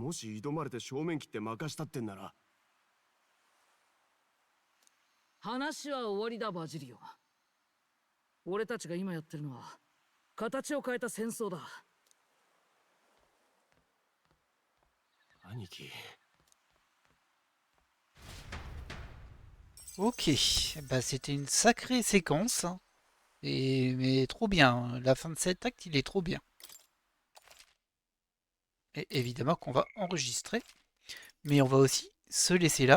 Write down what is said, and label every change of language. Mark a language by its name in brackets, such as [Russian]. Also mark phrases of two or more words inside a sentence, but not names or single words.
[Japanese] もし挑まれて正面切って任したってんなら。話は終わりだ、バジリオ。俺たちが今やってるのは形を変えた戦争だ。兄貴。 [French] Ok, bah c'était une sacrée séquence, hein. Mais trop bien, la fin de cet acte il est trop bien. Et évidemment qu'on va enregistrer, mais on va aussi se laisser là.